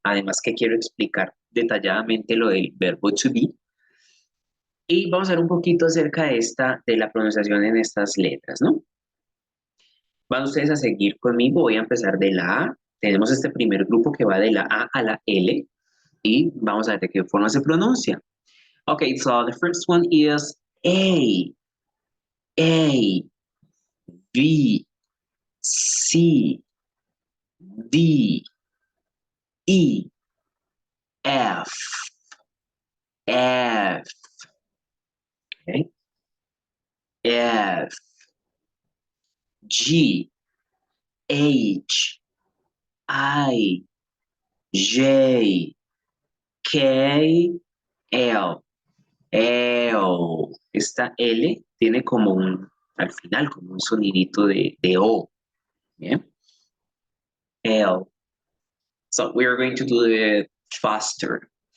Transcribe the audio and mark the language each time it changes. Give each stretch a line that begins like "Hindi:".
Spanish: Además que quiero explicar detalladamente lo del verbo to be. Y vamos a ver un poquito acerca de la pronunciación en estas letras, ¿no? Van ustedes a seguir conmigo, voy a empezar de la A. Tenemos este primer grupo que va de la A a la L y vamos a ver de qué forma se pronuncia.
English: Okay, so the first one is A, A, B, C, D, E, F, F, okay? F, G, H, I, J, K, L, Eo.
Spanish: Esta L tiene como al final, como un sonidito de O. Bien. L.
English: So we are going to do it faster.